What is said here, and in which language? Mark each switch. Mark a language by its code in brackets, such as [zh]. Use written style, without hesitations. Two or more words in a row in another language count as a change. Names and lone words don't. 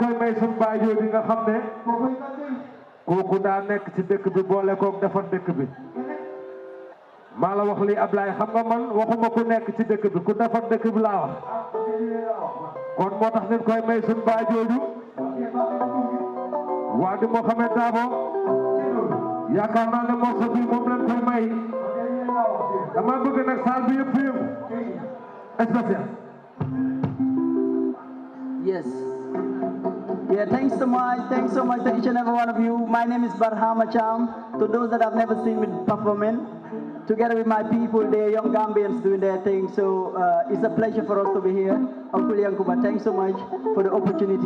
[wo] koy may suñu baajoo bi nga xam ne kooku daa nekk ci dëkk bi boole koog defar dëkk bi maa la wax lii Ablaye xam nga man waxuma ku nekk ci dëkk bi ku defar dëkk bi laa wax kon moo tax dañ koy may suñu baajooju waa di Mohamed Dabo yaakaar naa ne morceau bi moom lañ koy may dama bëgg nag saal bi yëpp yëngu spécial. [en] Yes. Yeah, thanks so much to each and every one of you. My name is Barhama Cham. To those that have never seen me performing, together with my people, they're young Gambians doing their thing. So it's a pleasure for us to be here. Uncle Yankuba, thanks so much for the opportunity.